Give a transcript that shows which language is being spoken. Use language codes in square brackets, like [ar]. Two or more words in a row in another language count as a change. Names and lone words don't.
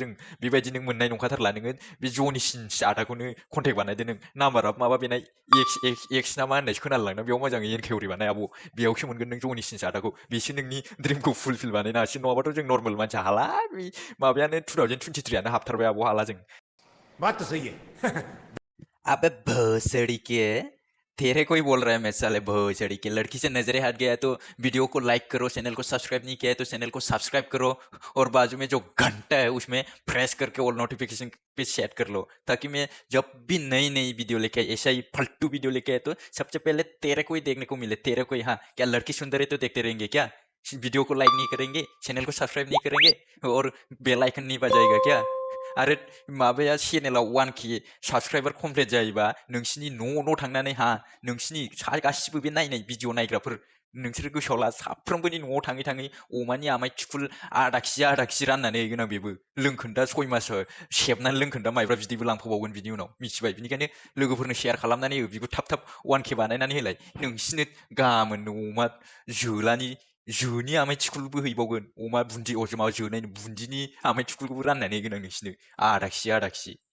[brx] जों बेबायदि नों मोननाय नंखाथारला। नोङो बे जनिसिन आदाखौनो कन्टेक्ट बानायदो नों। नाम्बाराबो माबा बेना एक्स ना मा होननायसो खोनालांदों। बेयाव मोजाङै एनकाउरि बानाय आब', बेयावसो मोनगोन नों जनिसिन आदाखौ। बेसो नोंनि ड्रिमखौ फुलफिल बानायनो हासिगोन। नङाबाथ' जों नर्मेल मानसिया हाला। बे माबायानो 2023आनो हाबथारबाय आब', हाला जों। [hi] बात तो सही है। अबे भोसड़ी के, तेरे कोई बोल रहा है मैं साले भोसड़ी के लड़की से नजरें हट गया तो वीडियो को लाइक करो चैनल को सब्सक्राइब नहीं किया है तो चैनल को सब्सक्राइब करो और बाजू में जो घंटा है उसमें प्रेस करके और नोटिफिकेशन पे सेट कर लो ताकि मैं जब भी नई नई वीडियो लेके आए ऐसा ही फालतू वीडियो लेके आए तो सबसे पहले तेरे को ही देखने को मिले तेरे को ही हाँ क्या लड़की सुंदर है तो देखते रहेंगे क्या वीडियो को लाइक नहीं करेंगे चैनल को सब्सक्राइब नहीं करेंगे और [en] bell icon [hi] नहीं बजाएगा क्या [brx] आरो माबाया चेनेलाव 1K [en] subscriber complete [brx] जायोबा नोंसिनि न' थांनानै हा नोंसिनि गासिबो बे नायनाय भिडिअ नायग्राफोर नोंसोर गोसोआव ला साफ्रोमबोनि न'आव थाङै थाङै अमानि आमाय थिफुल आधा केजि राननानै हैगोन आं बेबो लोंखोन्दा 6 मास सेबनानै लोंखोन्दा माइब्रा बिदैबो लांफाबावगोन बिनि उनाव मिथिबाय बिनिखायनो लोगोफोरनो शेयार खालामनानै हो बिबो थाब थाब 1K बानायनानै होलाय नोंसिनो गामोन अमा जोनि आमाय थिखुलबो हैबावगोन अमा बुन्दि अजमा जोनाय बुन्दिनि आमाय थिखुलखौबो राननानै होगोन आं नोंसिनो आधा केजि